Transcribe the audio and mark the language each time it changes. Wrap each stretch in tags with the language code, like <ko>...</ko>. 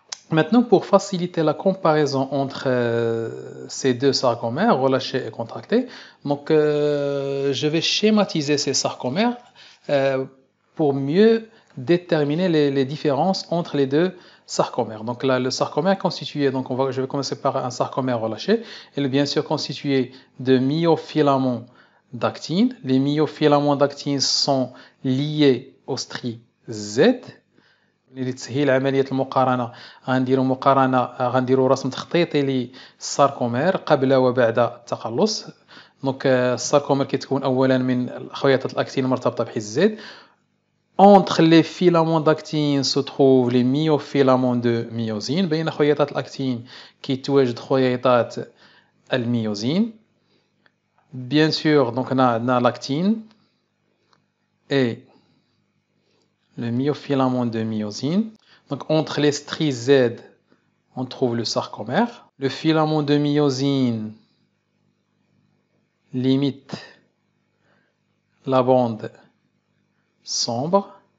<fr>Maintenant, pour faciliter la comparaison entre ces deux sarcomères, relâchés et contractés, donc je vais schématiser ces sarcomères pour mieux déterminer les différences entre les deux sarcomères. Donc là, le sarcomère constitué, donc je vais commencer par un sarcomère relâché, il est bien sûr constitué de myofilaments d'actine. Les myofilaments d'actine sont liés au strie Z.</fr> <ar>لتسهيل عملية المقارنة غنديروا رسم تخطيطي للساركومير قبل وبعد التقلص. دونك الساركومير كيتكون اولا من خياطة الاكتين المرتبطة بحيز زد.</ar> <fr>Entre les filaments d'actine se trouvent les myofilaments de myosine.</fr> <ar>بين خياطات الاكتين كيتواجد خياطات الميوزين.</ar> <fr>Bien sûr, donc on a l'actine et le myofilament de myosine. Donc entre les stries Z, on trouve le sarcomère. Le filament de myosine limite la bande sombre.</fr>